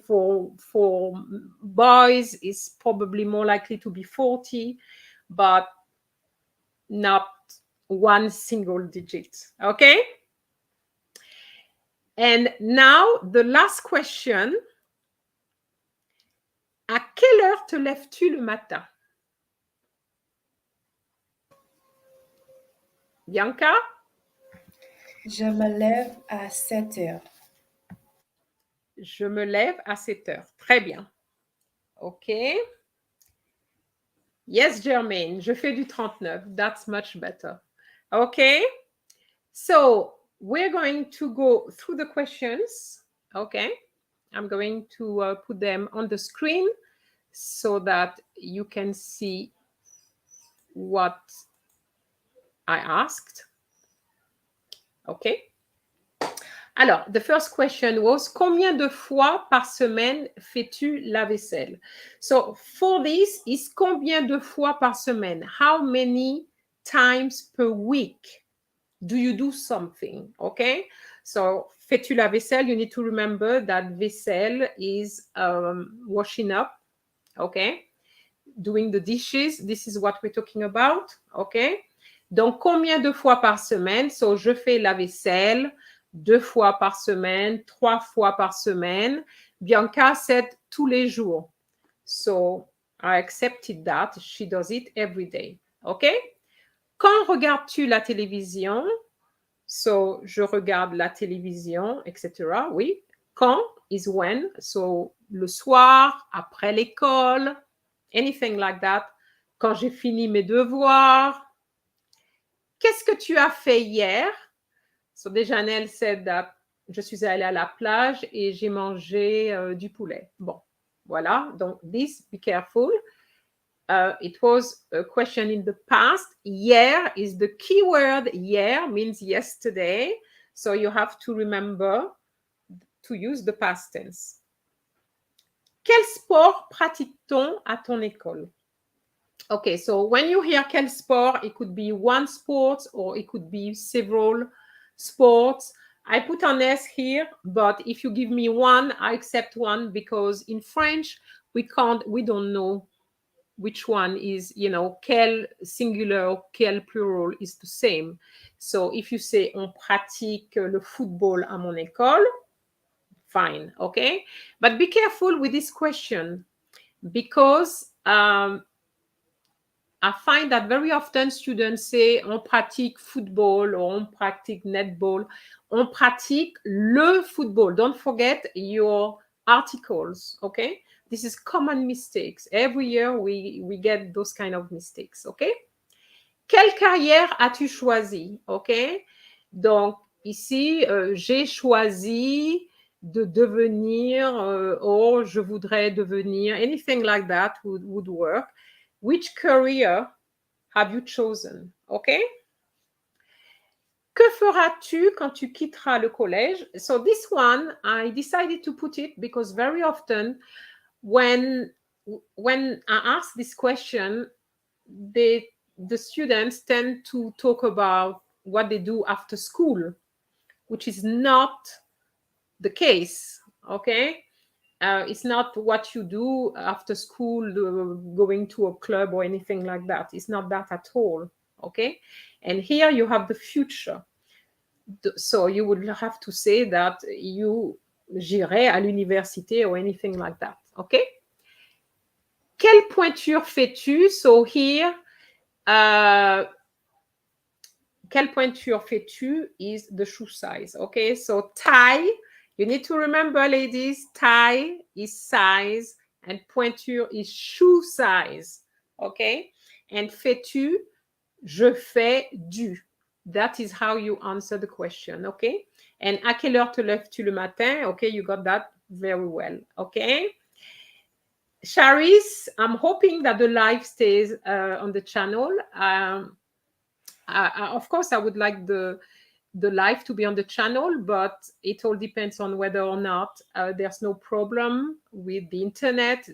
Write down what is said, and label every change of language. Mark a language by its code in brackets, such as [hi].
[en] For boys, is probably more likely to be 40, but not one single digit. Okay? And now the last question. [fr] À quelle heure te lèves-tu le matin? Bianca? Je me lève à 7 heures. Je me lève à 7 heures. Très bien. OK. [en] Yes, Germaine, [fr] je fais du 39. [en] That's much better. Okay. So we're going to go through the questions. Okay. I'm going to put them on the screen so that you can see what I asked. Okay. [fr] Alors, [en] the first question was, [fr] combien de fois par semaine fais-tu la vaisselle? [en] So, for this is [fr] combien de fois par semaine? [en] How many times per week do you do something? Okay? So, [fr] fais-tu la vaisselle? [en] You need to remember that vaisselle is washing up. Okay? Doing the dishes. This is what we're talking about. Okay? [fr] Donc, combien de fois par semaine? So, je fais la vaisselle 2 fois par semaine, 3 fois par semaine. [en] Bianca said [fr] tous les jours. [en] So, I accepted that. She does it every day. OK? [fr] Quand regardes-tu la télévision? So, je regarde la télévision, etc. Oui. [en] Quand is when. So, [fr] le soir, après l'école, [en] anything like that. [fr] Quand j'ai fini mes devoirs. Qu'est-ce que tu as fait hier? [en] So Dejanel said that [fr] je suis allée à la plage et j'ai mangé du poulet. Bon, voilà. Donc, [en] this, be careful. It was a question in the past. Hier is the key word. Hier means yesterday. So you have to remember to use the past tense. [fr] Quel sport pratique-t-on à ton école? [en] Okay, so when you hear quel sport, it could be one sport or it could be several sports. I put an S here, but if you give me one, I accept one because in French, we don't know which one is, you know, quel singular, quel plural is the same. So if you say [fr] on pratique le football à mon école, [en] fine, okay? But be careful with this question because I find that very often students say [fr] on pratique football [en] or [fr] on pratique netball. On pratique le football. [en] Don't forget your articles, okay? This is common mistakes. Every year we get those kind of mistakes, okay? [fr] Quelle carrière as-tu choisi, okay? Donc ici, j'ai choisi de devenir or je voudrais devenir, [en] anything like that would work. Which career have you chosen? Okay? [fr] Que feras-tu quand tu quitteras le collège? [en] So this one, I decided to put it because very often when I ask this question, the students tend to talk about what they do after school, which is not the case, okay? It's not what you do after school, going to a club or anything like that. It's not that at all, okay? And here you have the future. So you would have to say that [fr] j'irai à l'université [en] or anything like that, okay? [fr] Quelle pointure fais-tu? [en] So here, [fr] quelle pointure fais-tu [en] is the shoe size, okay? So tie, you need to remember, ladies, tie is size and pointure is shoe size, okay? And [fr] fais-tu, je fais du. [en] That is how you answer the question, okay? [fr] And à quelle heure te lèves-tu le matin? [en] Okay, you got that very well, okay? Charis, I'm hoping that the live stays on the channel. Of course, I would like the live to be on the channel, but it all depends on whether or not there's no problem with the internet.